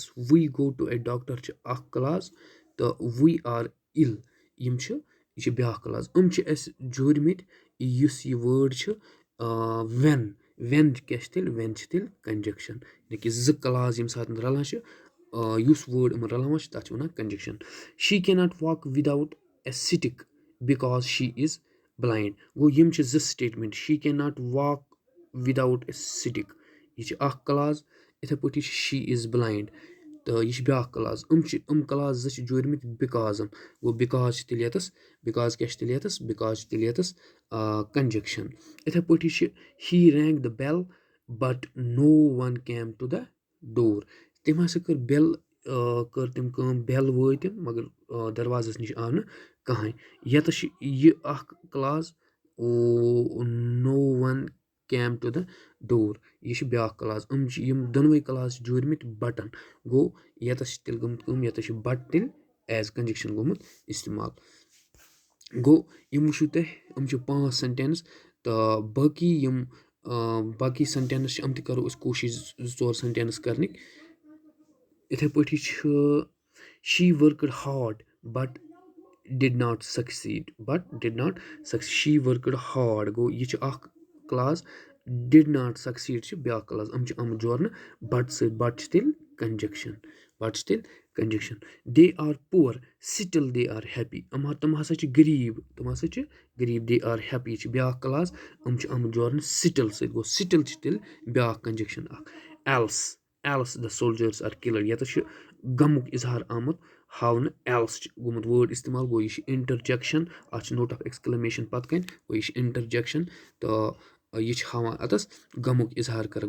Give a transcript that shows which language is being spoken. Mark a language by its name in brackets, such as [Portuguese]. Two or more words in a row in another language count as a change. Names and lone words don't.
[English] we go to a doctor [Kashmiri] چھِ اَکھ کٕلاز تہٕ [English] we are ill [Kashmiri] یہِ چھِ بیٛاکھ کٕلاس. چھِ اَسہِ جوٗرمٕتۍ یُس یہِ وٲڈ چھِ وٮ۪ن کیٛاہ چھِ تیٚلہِ وٮ۪ن چھِ تیٚلہِ کنجَکشَن. یعنی کہِ زٕ کٕلاس ییٚمہِ ساتہٕ رَلان چھِ یُس وٲڈ یِمَن رَلاوان چھِ تَتھ چھِ وَنان کنجَکشَن. [English] she cannot walk without a stick because she is blind. [Kashmiri] گوٚو یِم چھِ زٕ سٹیٹمٮ۪نٛٹ. [English] she cannot walk without a stick [Kashmiri] یہِ چھِ اَکھ کٕلاس. یِتھَے پٲٹھی چھِ [English] she is blind [Kashmiri] تہٕ یہِ چھِ بیٛاکھ کٕلاس. کٕلاس زٕ چھِ جوٗرمٕتۍ بِکازَن. گوٚو بِکاز چھِ تیٚلہِ ییٚتَس بِکاز کیٛاہ چھِ تیٚلہِ ییٚتَس بِکاز چھِ تیٚلہِ ییٚتَس کنجَکشَن. یِتھَے پٲٹھی چھِ [English] he rang the bell but no one came to the door. [Kashmiri] تٔمۍ ہَسا کٔر کٔر تٔمۍ کٲم بٮ۪ل وٲے تٔمۍ مگر دروازَس نِش آو نہٕ کٕہٕنۍ. ییٚتَس چھِ یہِ اَکھ کٕلاس [English] no one came to the door [Kashmiri] یہِ چھِ بیٛاکھ کٕلاس. یِم دۄنوَے کٕلاس چھِ جوٗرمٕتۍ بَٹَن. گوٚو ییٚتَس چھِ تیٚلہِ گٔمٕژ کٲم ییٚتَس چھِ بَٹ تیٚلہِ [English] as conjunction [Kashmiri] گوٚمُت اِستعمال. گوٚو یِم وٕچھِو تُہۍ یِم چھِ 5 سٮ۪نٹٮ۪نٕس تہٕ باقٕے سٮ۪نٹٮ۪نٕس چھِ یِم تہِ کَرو أسۍ کوٗشِش 2-4 سٮ۪نٹٮ۪نٕس کَرنٕکۍ. یِتھَے پٲٹھی چھُ [English] she worked hard but did not succeed. she worked hard [Kashmiri] گوٚو یہِ چھِ اَکھ کٕلاس. [English] did not succeed [Kashmiri] چھِ بیٛاکھ کٕلاس. چھِ آمٕتۍ جورنہٕ بٹ سۭتۍ. بٹ چھِ تیٚلہِ کنجَکشَن. [English] they are poor still they are happy. [Kashmiri] تِم ہَسا چھِ غریٖب. [English] they are happy [Kashmiri] چھِ بیٛاکھ کٕلاس. چھِ آمٕتۍ جورنہٕ سِٹِل سۭتۍ. گوٚو سِٹِل چھِ تیٚلہِ بیٛاکھ کنجَکشَن اَکھ. [English] alas the soldiers are killed. [Kashmiri] ییٚتَس چھُ غمُک اِظہار آمُت ہاونہٕ. ایلٕس چھِ گوٚمُت وٲڈ اِستعمال. گوٚو یہِ چھِ اِنٹَرجَکشَن. اَتھ چھِ [English] note of exclamation [Kashmiri] پَتہٕ کَنۍ. گوٚو یہِ چھِ اِنٹَرجَکشَن تہٕ یہِ چھِ ہاوان اَتَس غمُک اِظہار کَران.